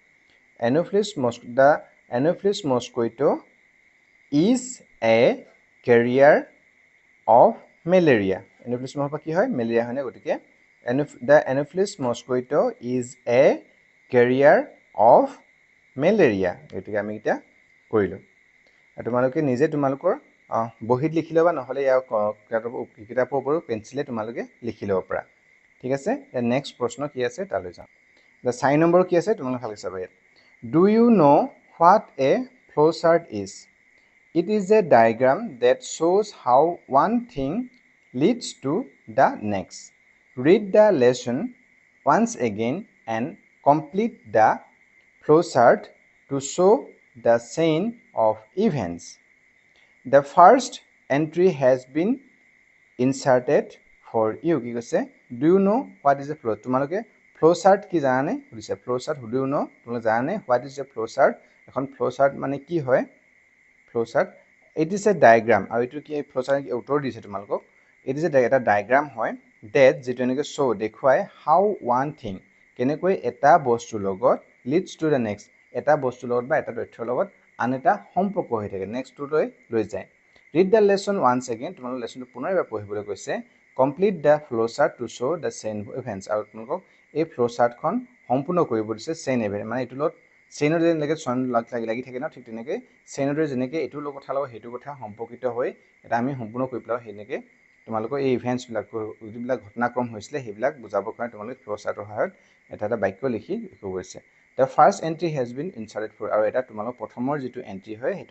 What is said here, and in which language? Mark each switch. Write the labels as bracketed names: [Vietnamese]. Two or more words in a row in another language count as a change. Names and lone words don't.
[English] the Anopheles mosquito is a carrier of malaria [Assamese] এন'ফিলিছ মহৰ পৰা কি হয় মেলেৰিয়া হয়নে গতিকে [English] the Anopheles mosquito is a carrier of malaria [Assamese] গতিকে আমি এতিয়া কৰিলোঁ আৰু তোমালোকে নিজে তোমালোকৰ বহীত লিখি ল'বা নহ'লে ইয়াৰ কিতাপৰ ওপৰত পেঞ্চিলে তোমালোকে লিখি ল'ব পাৰা ঠিক আছে নেক্সট প্ৰশ্ন কি আছে তালৈ যাওঁ দ্য 4 নম্বৰ কি আছে তোমালোকে ভালকৈ চাবা ইয়াত [English] do you know what a flow chart is it is a diagram that shows how one thing leads to the next read the lesson once again and complete the flowchart to show the chain of events. The first entry has been inserted for you. [Assamese] কি কৈছে [English] do you know what is a flow [Assamese] তোমালোকে flowchart কি জানানে সুধিছে [English] flowchart do you know [Assamese] তোমালোকে জানানে [English] what is a flowchart [Assamese] এখন flowchart মানে কি হয় [English] flowchart it is a diagram [Assamese] আৰু এইটো কি flowchart উত্তৰ দিছে তোমালোকক [English] it is [Assamese] এটা ডায়াগ্ৰাম হয় that যিটো এনেকৈ show দেখুৱায় [English] how one thing [Assamese] কেনেকৈ এটা বস্তুৰ লগত [English] leads to the next [Assamese] এটা বস্তুৰ লগত বা এটা তথ্যৰ লগত আন এটা সম্পৰ্ক হৈ থাকে নেক্সটটোলৈ লৈ যায় [English] read the lesson once again [Assamese] তোমালোক লেসনটো পুনৰ এবাৰ পঢ়িবলৈ কৈছে [English] complete the flowchart to show the chain of events [Assamese] আৰু তোমালোকক এই flowchartখন সম্পূৰ্ণ কৰিব দিছে chain event মানে এইটো লগত চেইনৰ যেনেকৈ চন লাগি থাকে ন ঠিক তেনেকৈ চেইনৰ যেনেকৈ এইটো কথা লগত সেইটো কথা সম্পৰ্কিত হৈ এটা আমি সম্পূৰ্ণ কৰি পেলাও সেনেকৈ তোমালোকৰ এই ইভেন্টছবিলাক যিবিলাক ঘটনাক্ৰম হৈছিলে সেইবিলাক বুজাবৰ কাৰণে তোমালোকে ফ্ল'চাৰ্টৰ সহায়ত এটা বাক্য লিখি লিখিব গৈছে [English] the first entry has been inserted for [Assamese] আৰু এটা তোমালোকৰ প্ৰথমৰ যিটো এণ্ট্ৰি হয় সেইটো